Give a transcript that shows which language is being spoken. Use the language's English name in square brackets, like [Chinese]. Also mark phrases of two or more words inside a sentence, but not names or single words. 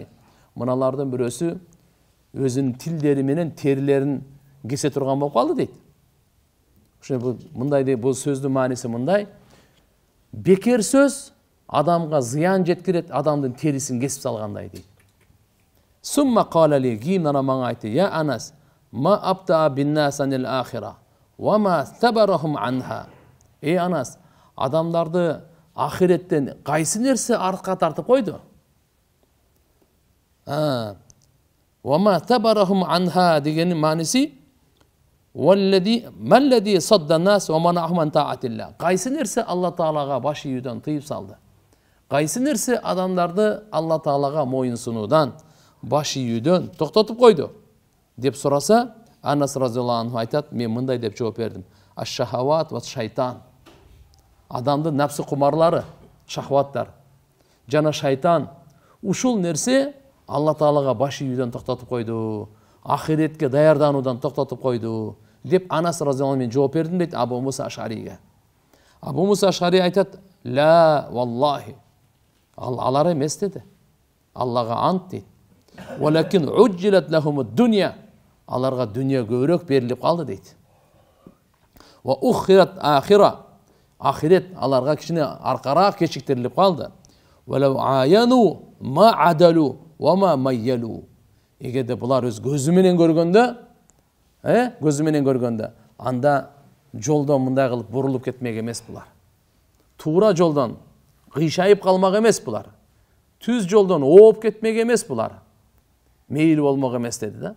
[Kyrgyz] Мыналардын бирөөсү өзүнүн тилдери менен терилерин кесе турган болуп калды дейт. Ошо мындай дейт, бул сөздүн мааниси мындай: бекер сөз адамга зыян жеткирет, адамдын терисин кесип салгандай дейт. [Arabic] ثم قال لي, [Kyrgyz] кийин ана мага айтты: [Arabic] "يا أنس ما أبطأ بالناس الآخرة وما ثبرهم عنها." [Kyrgyz] Анас, адамдарды ахиреттен кайсы нерсе артка тартып койду? [Arabic] وما ثبرهم عنها [Kyrgyz] дегени мааниси [Arabic] ما الذي صد الناس ومنعهم عن طاعة الله. [Kyrgyz] Кайсы нерсе Алла таалага баш ийүүдөн тыйып салды? Кайсы нерсе адамдарды Алла таалага моюн сунуудан, баш ийүүдөн токтотуп койду? Деп сураса, Анас [Arabic] رضي الله عنه [Kyrgyz] айтат: "Мен мындай деп жооп бердим: [Arabic] الشهوات والشيطان." [Kyrgyz] Адамдын напсы кумарлары, шахваттар жана шайтан, ушул нерсе Алла таалага баш ийүүдөн токтотуп койду, ахиретке даярдануудан токтотуп койду деп Анас [Arabic] رضي الله عنه [Kyrgyz] мен жооп бердим дейт Абу Муса Аш'ариге. Абу Муса Аш'ари айтат: [Arabic] "لا والله, [Kyrgyz] алар эмес" деди. Аллага ант дейт. [Arabic] "ولكن عجلت لهم الدنيا", [Kyrgyz] аларга дүньө көбүрөөк берилип калды дейт. [Arabic] "وأخرت الآخرة", [Kyrgyz] ахирет аларга кичине аркараак кечиктирилип калды. [Arabic] "ولو عاينوا ما عدلوا وما مالوا", [Kyrgyz] эгерде булар өз көзү менен көргөндө, анда жолдон мындай кылып бурулуп кетмек эмес булар. Туура жолдон кыйшайып калмак эмес булар. Түз жолдон ооп кетмек эмес булар. Мейил болмок эмес деди да.